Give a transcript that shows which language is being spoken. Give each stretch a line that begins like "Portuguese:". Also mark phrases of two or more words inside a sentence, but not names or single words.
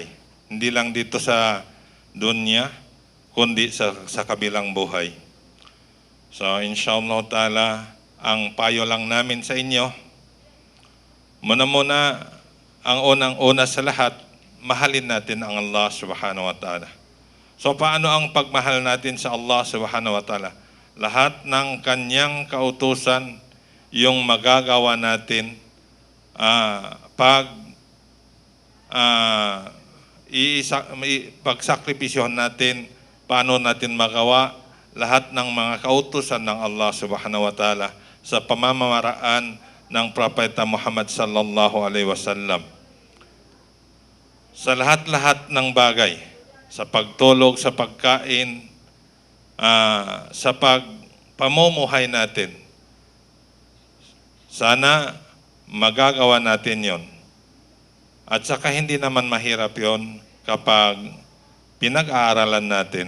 Filipino: Hindi lang dito sa dunya, kundi sa kabilang buhay. So
Arabic: إن شاء الله تعالى,
Filipino: ang payo lang namin sa inyo, muna ang unang-una sa lahat, mahalin natin ang Allah
Arabic: سبحانه وتعالى.
Filipino: So paano ang pagmahal natin sa Allah
Arabic: سبحانه وتعالى?
Filipino: Lahat ng kanyang kautusan yung magagawa natin pag pagsakripisyohan natin, paano natin magawa lahat ng mga kautusan ng Allah
Arabic: سبحانه وتعالى
Filipino: sa pamamaraan ng Propeta Muhammad
Arabic: صلى الله عليه وسلم.
Filipino: Sa lahat-lahat ng bagay, sa pagtulog, sa pagkain, sa pamumuhay natin, sana magagawa natin yon. At saka hindi naman mahirap yon kapag pinag-aaralan natin.